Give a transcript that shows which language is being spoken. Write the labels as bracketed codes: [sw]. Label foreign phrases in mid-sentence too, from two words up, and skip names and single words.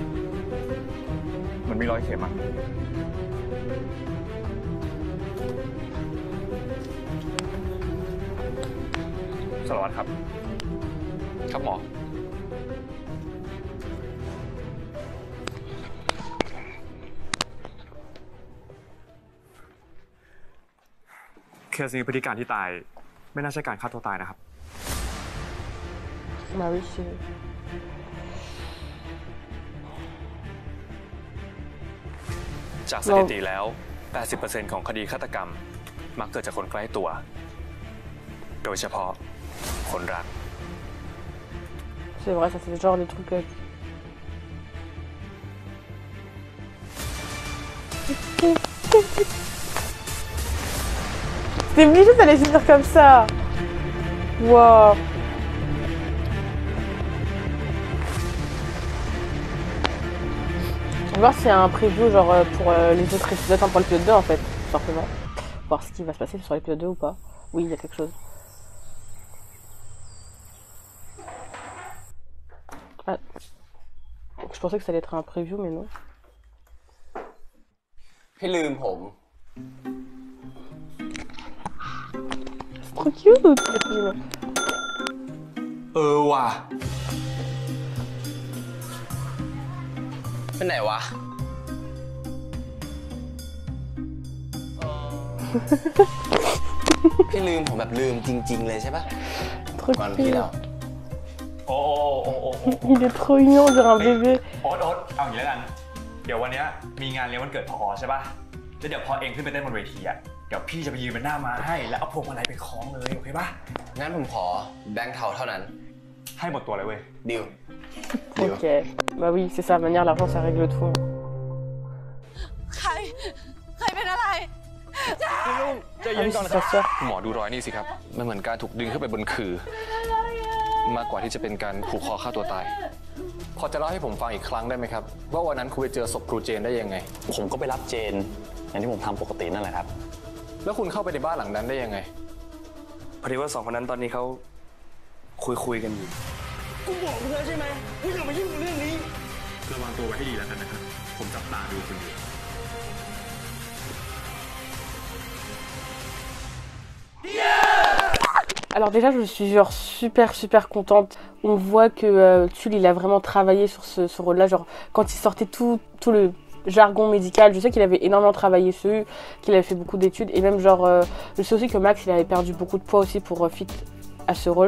[th] มันมีรอยเข็มอ่ะสารวัตรครับ ครับหมอ เคสนี้พฤติการที่ตายไม่น่าใช่การฆ่าตัวตายนะครับ [fr] Bah oui, c'est... [th] จากสถิติแล้ว 80% ของคดีฆาตกรรมมักเกิดจากคนใกล้ตัว โดยเฉพาะคนรัก [fr] C'est vrai, ça c'est le genre des trucs... C'est obligé d'aller finir comme ça. Wow. On va voir s'il y a un preview genre pour les autres épisodes, enfin pour l'épisode 2 en fait, tout simplement. Voir ce qui va se passer sur l'épisode 2 ou pas. Oui, il y a quelque chose. Ah. Je pensais que ça allait être un preview, mais non. [th] พี่ลืมผม [fr] C'est trop cute. [th] ว่ะเป็นไหนวะ พี่ลืมผมแบบลืมจริงๆเลยใช่ปะก่อนพี่เรา โอ้ [fr] Il est trop mignon, on dirait un bébé. [th] โอ๊ตเอาอย่างนี้แล้วกัน เดี๋ยววันนี้มีงานเลี้ยงวันเกิดพอใช่ปะแล้วเดี๋ยวพอเองขึ้นไปเต้นบนเวทีอ่ะ เดี๋ยวพี่จะไปยืนเป็นหน้ามาให้แล้วเอาพวงมาลัยไปคล้องเลยโอเคปะ งั้นผมขอแบงค์เทาเท่านั้น ให้หมดตัวเลยเว้ย ดิว [fr] Ok. Bah oui, c'est ça, de manière l'argent ça règle tout. [th] ใครเป็นอะไร พี่ลุงใจเย็นก่อน [fr] Ah oui, c'est sa sœur. [th] หมอดูรอยนี่สิครับ มันเหมือนการถูกดึงขึ้นไปบนขื่อมากกว่าที่จะเป็นการผูกคอฆ่าตัวตาย พอจะเล่าให้ผมฟังอีกครั้งได้ไหมครับ ว่าวันนั้นคุณไปเจอศพครูเจนได้ยังไง ผมก็ไปรับเจนอย่างที่ผมทำปกตินั่นแหละครับ แล้วคุณเข้าไปในบ้านหลังนั้นได้ยังไง พอดีว่าสองคนนั้นตอนนี้เขาคุยกันอยู่ กูบอกมึงแล้วใช่ไหมไม่ต้องมายุ่งกับเรื่องนี้ ระวังตัวไว้ให้ดีแล้วกันนะครับ ผมจับตาดูคุณอยู่ [fr] Alors déjà je suis genre super contente. On voit que Tulle il a vraiment travaillé sur ce rôle là, genre quand il sortait tout le jargon médical, je sais qu'il avait énormément travaillé dessus, qu'il avait fait beaucoup d'études et même genre je sais aussi que Max il avait perdu beaucoup de poids aussi pour fit à ce rôle.